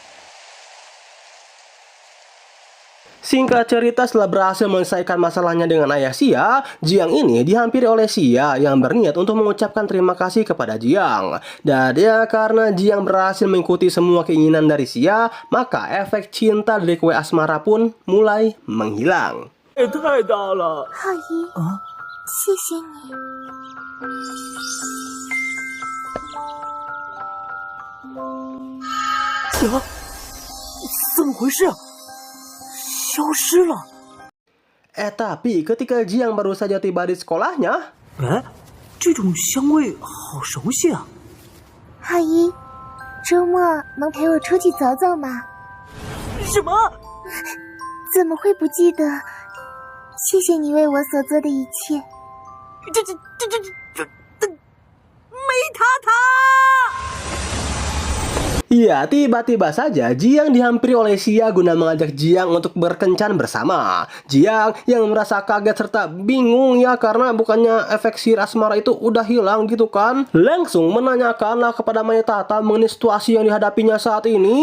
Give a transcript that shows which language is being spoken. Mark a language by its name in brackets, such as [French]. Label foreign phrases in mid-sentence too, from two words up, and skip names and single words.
[Indonesian] Singkat cerita, setelah berhasil menyelesaikan masalahnya dengan ayah Xia, Jiang ini dihampiri oleh Xia yang berniat untuk mengucapkan terima kasih kepada Jiang. Dan ya karena Jiang berhasil mengikuti semua keinginan dari Xia, maka efek cinta dari kue asmara pun mulai menghilang. [Chinese] 也太大了！浩一，谢谢你。怎么回事？消失了！ [Indonesian] Tapi ketika Jiang baru saja tiba di sekolahnya, [Chinese] 哎，这种香味好熟悉啊！浩一，周末能陪我出去走走吗？什么？怎么会不记得？谢谢你为我所做的一切。这，梅塔塔！ [Indonesian] ya, tiba-tiba saja Jiang dihampiri oleh Xia guna mengajak Jiang untuk berkencan bersama. Jiang yang merasa kaget serta bingung ya karena bukannya efek sihir asmara itu udah hilang gitu kan. Langsung menanyakanlah kepada Maetata mengenai situasi yang dihadapinya saat ini.